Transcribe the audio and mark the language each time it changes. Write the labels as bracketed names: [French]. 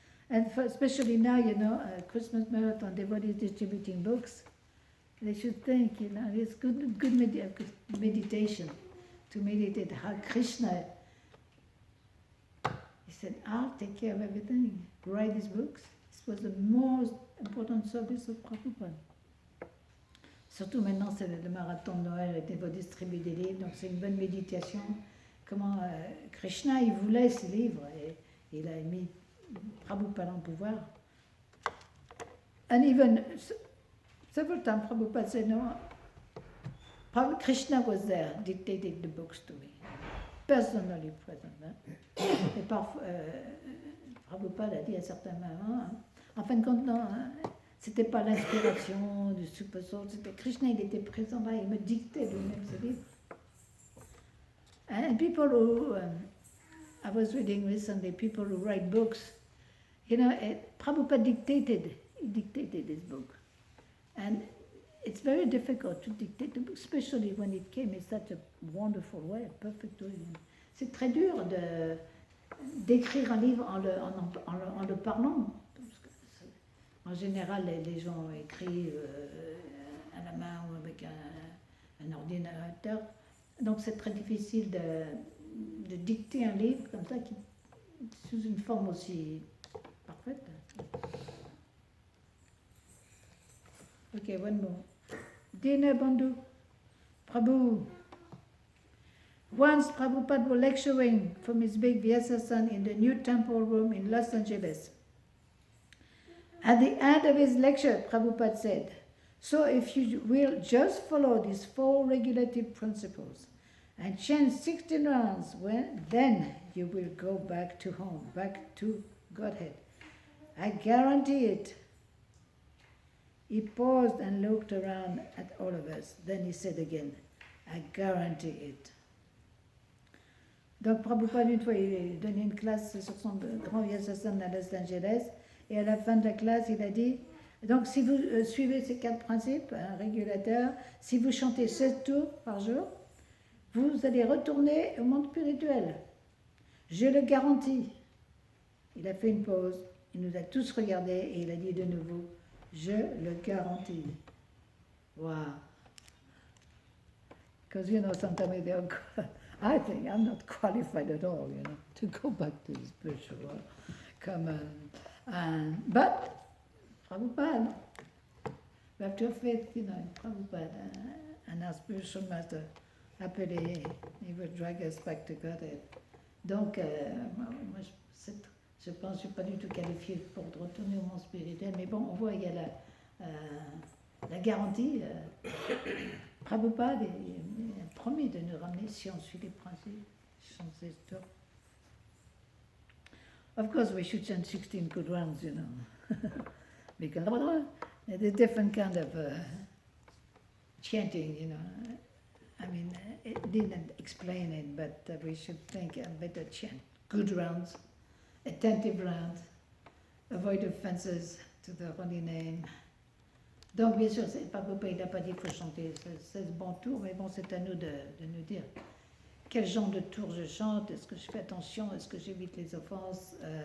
[English] And especially now, you know, Christmas Marathon, devotees distributing books. They should think, you know, it's good meditation to meditate how Krishna. He said, I'll take care of everything. Write these books. This was the most important service of Prabhupada. [French] Surtout maintenant, c'est le marathon de Noël, et vous distribuer des livres, donc c'est une bonne méditation. Comment Krishna, il voulait ces livres, et il a mis Prabhupada en pouvoir. [English] And even several times Prabhupada said, no, Krishna was there, dictating the books to me. Personally present. Hein? [French] Et parfois, Prabhupada a dit à certains moments, en fin de compte, non, c'était pas l'inspiration du super soul, c'était Krishna, il était présent là, il me dictait lui-même ses livres. [English] And people who, I was reading recently, people who write books, you know, Prabhupada dictated. he dictated his book. And it's very difficult to dictate a book, especially when it came in such a wonderful way, perfect way. [French] C'est très dur d'écrire un livre en le parlant. Parce que en général, les gens écrivent à la main ou avec un ordinateur. Donc c'est très difficile de dicter un livre comme ça, sous une forme aussi parfaite. [English] Ok, one more. Dina Bandhu, Prabhu. Once Prabhupada was lecturing from his big Vyasa in the new temple room in Los Angeles. At the end of his lecture, Prabhupada said, "So if you will just follow these 4 regulative principles and chant 16 rounds, then you will go back to home, back to Godhead. I guarantee it." He paused and looked around at all of us. Then he said again, "I guarantee it." [French] Donc Prabhupada, une fois, il a donné une classe sur son grand Vyasasana à Los Angeles, et à la fin de la classe, il a dit, donc si vous suivez ces 4 principes, un régulateur, si vous chantez 16 tours par jour, vous allez retourner au monde spirituel. Je le garantis. Il a fait une pause, il nous a tous regardés et il a dit de nouveau, je le garantis. [English] Wow. Because, sometimes they are, I think I'm not qualified at all, to go back to the spiritual world. Come on. But, Prabhupada, we have to have faith, in Prabhupada and our spiritual master. Appelé, he will drag us back to Godhead. [French] Donc, moi, je pense que je ne suis pas du tout qualifiée pour retourner au monde spirituel, mais bon, on voit qu'il y a la garantie. Prabhupada a promis de nous ramener si on suit les principes, chant 16 tours. [English] Of course, we should chant 16 good rounds, because there's a different kind of chanting, I mean, it didn't explain it, but we should think a better chant. Good rounds, attentive rounds, avoid offenses to the holy name. [French] Donc, bien sûr, Prabhupada, il n'a pas dit qu'il faut chanter 16 bons tours, mais bon, c'est à nous de nous dire quel genre de tours je chante, est-ce que je fais attention, est-ce que j'évite les offenses.